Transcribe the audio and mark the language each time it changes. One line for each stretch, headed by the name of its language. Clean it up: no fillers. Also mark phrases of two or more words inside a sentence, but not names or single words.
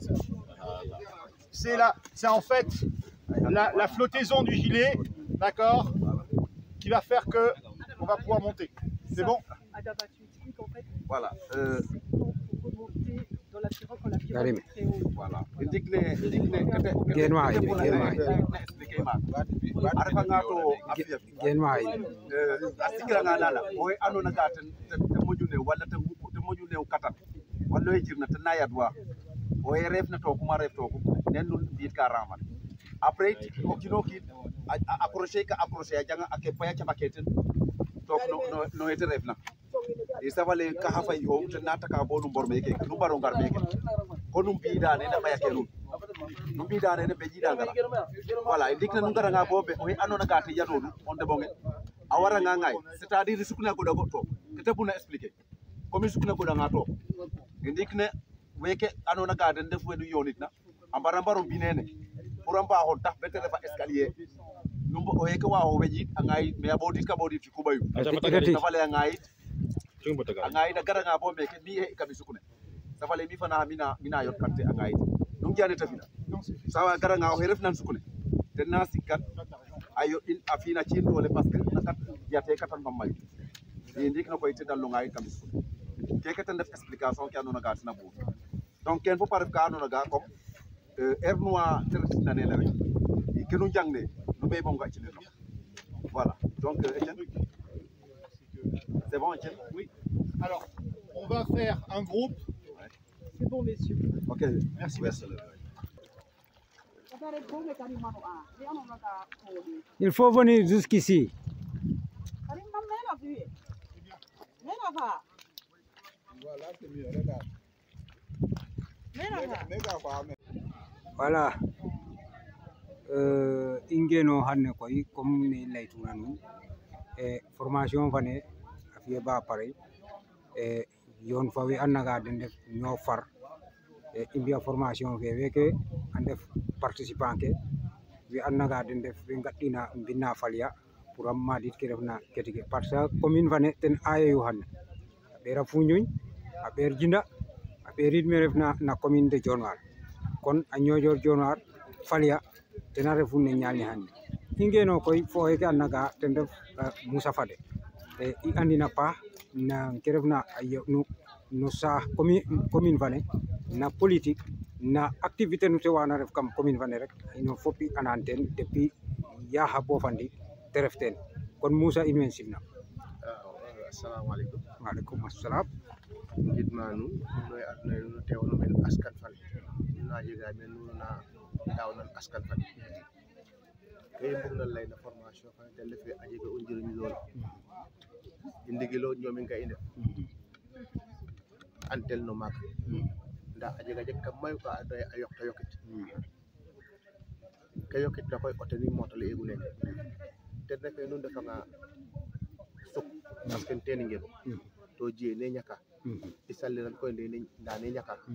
French: C'est en fait la flottaison du gilet, d'accord, qui va faire que on va pouvoir monter. C'est bon? Adama, tu expliques en fait. Voilà. Pour remonter dans la pirogue quand la pirogue est très haute. Voilà.
Serer: asikiranga nala oy anona ga te mojune walla te mojune katan walla jirna te nayadwa oy refna to kuma ref to nen dun biit ka ramal après o kino ki accrocher a janga ake paya ca baketen to no ete refna e savale ka hafa yo te nata ka bonu borme ke nu baro ngar meke ko num biida ne na paya ke num biida ne be jida ngara voilà indikna nu ngara nga bobe oy anona ga te yadonu on de bonge awara nga ngay c'est-à-dire sukuna ko dago to kete buna expliquer comme sukuna ko danga to indikne weke anona ga den def wenu yonitna ambara mbaro binene pour amba hon tax bete refa escalier numbo o yeke wa o weji angay me abodit ka bodit ko bayu safale angay da gara nga bombe ke mi e kabi sukune safale mi fana mina yot kante angay dum jani tafina sawa gara nga o ref nan sukune ten na sikkat ayo in afina ci dole
French: parce que
Serer: nakat yate katan mamay e ndik na koy te dalu ngay kabi sukune keke ten def explication ki anona ga tina bu donc ken fo paref ka anona ga comme ernoa tertina ne la rek ke nu jangne nu be bon ga ci le
French: voilà donc c'est bon Etienne? Oui. Alors, on va faire un groupe. C'est bon, messieurs. Ok, Merci. Il faut venir jusqu'ici. Voilà.
Serer: Ingeno hanne koy comme ni laytuna nun formation fane afiye ba pare yon fawi annaga den def ño far imbiya formation fe weke andef participant ke wi annaga den def wi ngaddina mbinna falya pour am madit ke refna ketige
French: parce que commune
Serer: fane ten ayeyu hanne a ɓeera Foundiougne a ɓeer Djinda a ɓeerid me refna na commune de Dionewar kon a ñoƴor Dionewar falya tena refu ne ñalni hande i ngeno koy fo xeke annaga ten ref Moussa Fade i andina paax na ke refna no saax commune fane na politique na activité nu te wana ref kam commune fane rek ino fop i anan ten depuis yaxa bo fandi te ref ten kon Moussa in way simna
Arabic: assalamu alaikum waaleykum assalam
Serer: gidma nu noy adna nu tewno men askan fane na jega men na dawnan askan fane kay bug na lay na formation fane te lefe a jega o njiriñ lool indigilo ñomin ka inde antel no mak nda a jega jeg kam mayu ka adoy a yok to yokit ke yokit na koy oteni motale egu nek te refe nu ndefa nga suk
French: parce que
Serer: ten ngel to je ne ñaka i saliran koy nda ne ñaka